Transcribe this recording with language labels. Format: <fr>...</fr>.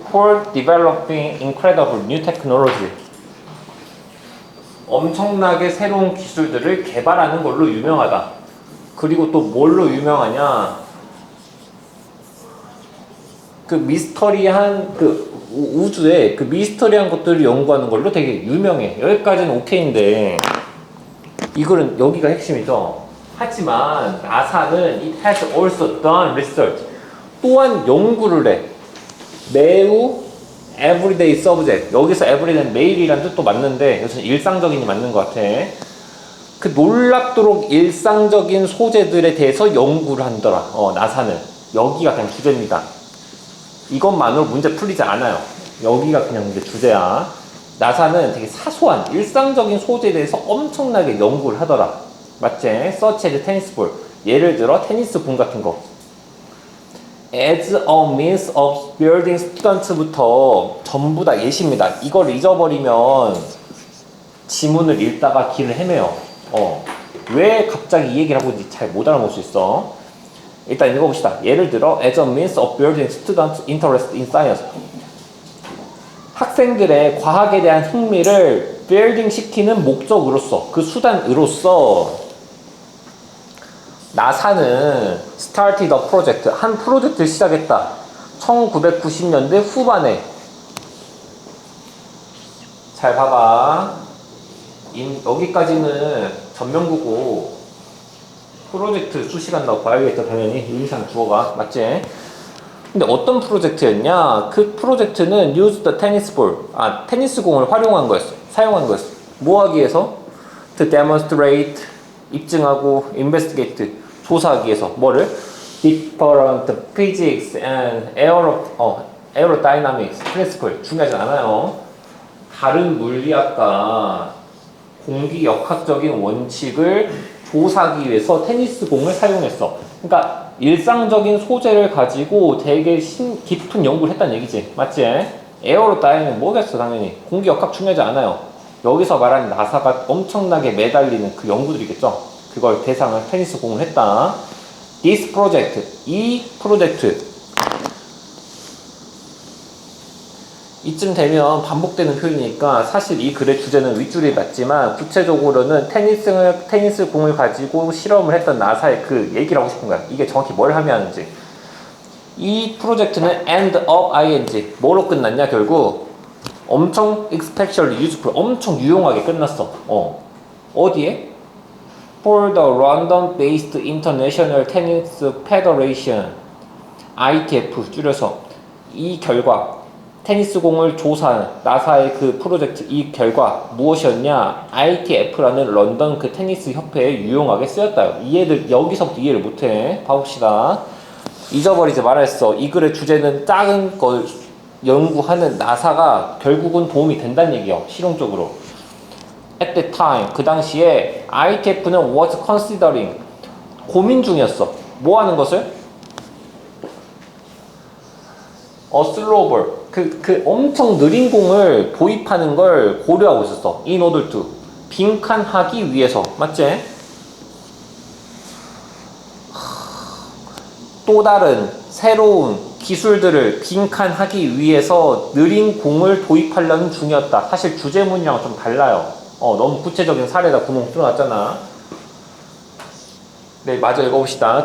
<en>For developing incredible new technology.</en> <ko>엄청나게 새로운 기술들을 개발하는 걸로 유명하다. 그리고 또 뭘로 유명하냐? 그 미스터리한 그 우주에 그 미스터리한 것들을 연구하는 걸로 되게 유명해. 여기까지는 오케이인데 이거는 여기가 핵심이죠. 하지만 나사는</ko> <en>it has also done research.</en> <ko>또한 연구를 해. 매우</ko> <en>everyday subject.</en> <ko>여기서 everyday는 매일이란 뜻도 맞는데 여기서 일상적인이 맞는 것 같아. 그 놀랍도록 일상적인 소재들에 대해서 연구를 한더라. 나사는 여기가 그냥 주제입니다. 이것만으로 문제 풀리지 않아요. 여기가 그냥 이제 주제야. 나사는 되게 사소한 일상적인 소재에 대해서 엄청나게 연구를 하더라. 맞지?</ko> <en>Such as tennis ball.</en> <ko>예를 들어 테니스 공 같은 거.</ko> <en>As a means of building students부터</en> <ko>전부 다 예시입니다. 이걸 잊어버리면 지문을 읽다가 길을 헤매요. 왜 갑자기 이 얘기를 하고 있는지 잘 못 알아볼 수 있어. 일단 읽어봅시다. 예를 들어</ko> <en>as a means of building students' interest in science.</en> <ko>학생들의 과학에 대한 흥미를 building 시키는 목적으로서, 그 수단으로서 나사는</ko> <en>started a project,</en> <ko>한 프로젝트를 시작했다. 1990년대 후반에. 잘 봐봐. 여기까지는 전면구고 프로젝트 수시간 나고 봐야겠다. 당연히 의미상 주어가 맞지? 근데 어떤 프로젝트였냐? 그 프로젝트는</ko> <en>use the tennis ball,</en> <ko>테니스 공을 활용한 거였어. 사용한 거였어. 뭐 하기 위해서?</ko> <en>To demonstrate,</en> <ko>입증하고 investigate, 조사하기 위해서. 뭐를?</ko> <en>different physics and aerodynamics principle.</en> <ko>중요하지 않아요. 다른 물리학과 공기역학적인 원칙을 조사하기 위해서 테니스 공을 사용했어. 그러니까 일상적인 소재를 가지고 되게 깊은 연구를 했다는 얘기지. 맞지? 에어로다이내믹 뭐겠어 당연히. 공기역학 중요하지 않아요. 여기서 말하는 나사가 엄청나게 매달리는 그 연구들이겠죠. 그걸 대상을 테니스 공을 했다.</ko> <en>This project,</en> <ko>이 프로젝트. 이쯤 되면 반복되는 표현이니까 사실 이 글의 주제는 윗줄이 맞지만 구체적으로는 테니스 공을 가지고 실험을 했던 나사의 그 얘기를 하고 싶은 거야. 이게 정확히 뭘 하냐는지. 이 프로젝트는</ko> <en>end of ing.</en> <ko>뭐로 끝났냐 결국? 엄청</ko> <en>especially useful.</en> <ko>엄청 유용하게 끝났어. 어디에?</ko> <en>For the London-based International Tennis Federation.</en> <ko>ITF 줄여서 이 결과 테니스 공을 조사한 나사의 그 프로젝트 이 결과 무엇이었냐? ITF라는 런던 그 테니스 협회에 유용하게 쓰였다. 이해를 여기서부터 이해를 못해. 봐봅시다. 잊어버리지 말았어. 이 글의 주제는 작은 걸 연구하는 나사가 결국은 도움이 된다는 얘기야. 실용적으로.</ko> <en>At the time</en> <ko>그 당시에 ITF는</ko> <en>was considering</en> <ko>고민 중이었어. 뭐 하는 것을? 슬로벌 그 엄청 느린 공을 도입하는 걸 고려하고 있었어.</ko> <en>In order to</en> <ko>빈칸하기 위해서. 맞지? 또 다른 새로운 기술들을 빈칸하기 위해서 느린 공을 도입하려는 중이었다. 사실 주제문이랑 좀 달라요. 너무 구체적인 사례다. 구멍 뚫어놨잖아. 네, 맞아. 읽어봅시다.</ko>